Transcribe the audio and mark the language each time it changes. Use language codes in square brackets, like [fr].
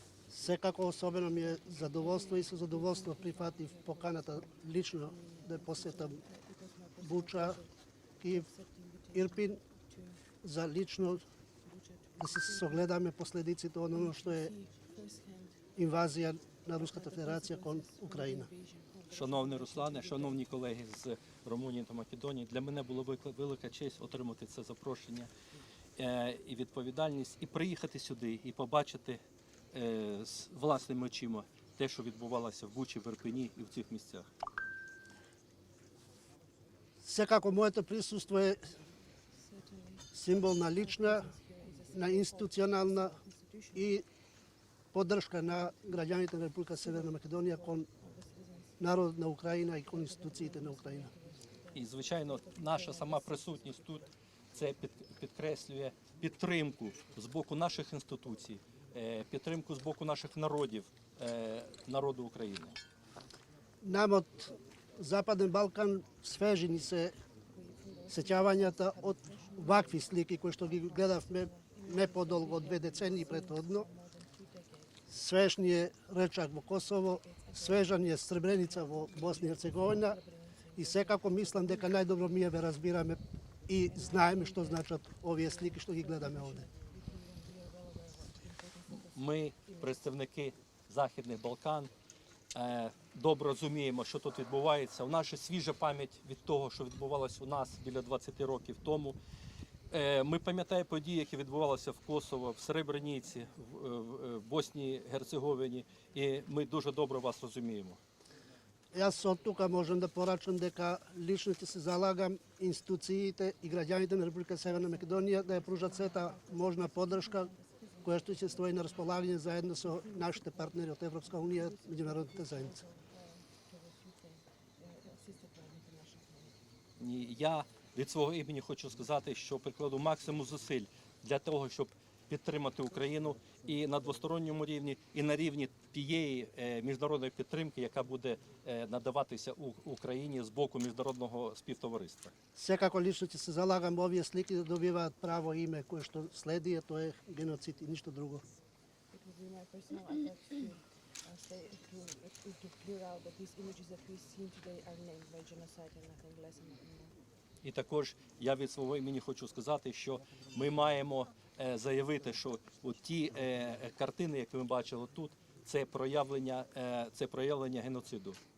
[mk] Секако особено ми е задоволство и со задоволство прифатив поканата лично да посетам Буча, Киев, Ирпин, за лично да се согледаме последиците од оно што е инвазија на Руската Федерација кон Украина. [uk] Шановний Руслане, шановні колеги з Румунії та Македонії, для мене було велика честь отримати це запрошення і відповідальність, і приїхати сюди, і побачити з власними очима те, що відбувалося в Бучі, в Ірпені і в цих місцях. [mk] Секако моето присуство е символ на лична, на институционална и поддршка на граѓаните на Република Северна Македонија кон народот на Україна і кон інституціите на Україна. [uk] І, звичайно, наша сама присутність тут це підкреслює підтримку з боку наших інституцій, підтримку з боку наших народів, народу України. [mk] Нам од Западен Балкан свежи ни се сеќавањата од вакви слики кои што ги гледавме не подолго од 2 децении претhodно. Свеж ни е Речак во Косово, свежа ни е Сребреница во Босна и Херцеговина, и секако мислам дека најдобро ние ве разбираме и знаеме што значат овие слики што ги гледаме овде. [uk] Ми, представники Західних Балкан, добре розуміємо, що тут відбувається. У нас ще свіжа пам'ять від того, що відбувалося у нас біля 20 років тому. Ми пам'ятаємо події, які відбувалися в Косово, в Сребрениці, в Боснії, Герцеговині, і ми дуже добре вас розуміємо. [mk] Јас од тука можам да порачам дека лично ќе се залагам институциите и граѓаните на Република Северна Македонија да ја пружат сета можна поддршка која што ќе стои на располагање заедно со нашите партнери од Европска унија и меѓународната заедница. [uk] Я від свого імені хочу сказати, що прикладу максимум зусиль для того, щоб підтримати Україну і на двосторонньому рівні, і на рівні тієї міжнародної підтримки, яка буде надаватися Україні з боку міжнародного співтовариства. [mk] Секако лично ќе се залагам овие слики да добиваат право име кое што следи, а тоа е геноцид и ништо друго. [en] It would be my personal efforts to clear out that these images that we see today are named by genocide and nothing less and nothing more. [uk] І також я від свого імені хочу сказати, що ми маємо заявити, що ті картини, які ми бачили тут, це проявлення геноциду.